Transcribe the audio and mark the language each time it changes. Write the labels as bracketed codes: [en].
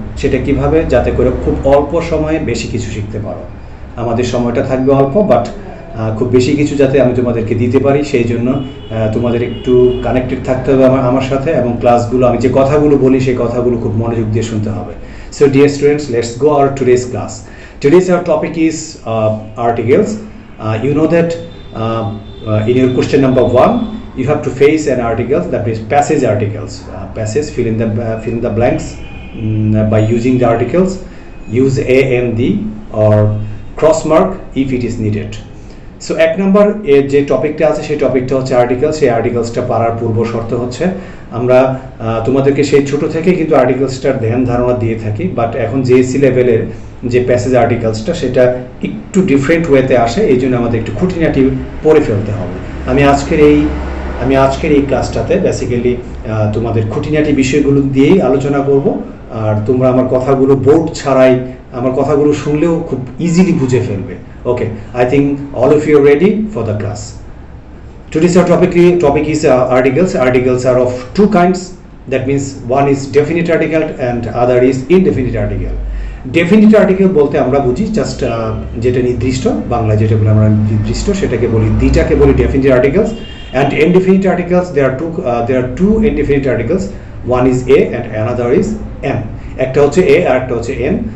[bn] সেটা কিভাবে, যাতে করে খুব অল্প সময়ে বেশি কিছু শিখতে পারো। আমাদের সময়টা থাকবে অল্প, বাট খুব বেশি কিছু যাতে আমি তোমাদেরকে দিতে পারি, সেই জন্য তোমাদের একটু কানেক্টেড থাকতে হবে আমার সাথে, এবং ক্লাসগুলো আমি যে কথাগুলো বলি সেই কথাগুলো খুব মনোযোগ দিয়ে শুনতে হবে। [en] So dear students, let's go our today's class. Today's our topic is articles. You know that in your question number 1, you have to face an article, that is passage articles. Passage, fill in the blanks by using the articles. Use a and the or cross mark if it is needed. [bn] So 1 নম্বর যে টপিকটা আছে সেই টপিকটা হচ্ছে articles. সেই আর্টিকেলসটা পারার পূর্ব শর্ত হচ্ছে আমরা তোমাদেরকে সেই ছোট থেকে কিন্তু আর্টিকেলসটার ধ্যান ধারণা দিয়ে থাকি, বাট এখন জেএসসি লেভেলের যে প্যাসেজ আর্টিকেলসটা সেটা একটু ডিফারেন্ট ওয়েতে আসে, এই জন্য আমাদের একটু খুঁটিনাটি পড়ে ফেলতে হবে। আমি আজকের এই ক্লাসটাতে বেসিক্যালি তোমাদের খুঁটিনাটি বিষয়গুলো দিয়েই আলোচনা করব। আর তোমরা আমার কথাগুলো বোর্ড ছাড়াই আমার কথাগুলো শুনলেও খুব ইজিলি বুঝে ফেলবে। [en] Okay, I think all of you are ready for the class. Today's our topic is articles. Articles are of two kinds. That means one is definite article and other is indefinite article. [bn] Definite article বলতে আমরা বুঝি just যেটা নির্দিষ্ট, বাংলা যেটা বলে আমরা নির্দিষ্ট সেটাকে বলি, দুইটাকে বলি definite articles. [en] And indefinite articles, there are two indefinite articles. One is a and another is n. [bn] একটা হচ্ছে এ আর একটা হচ্ছে এন।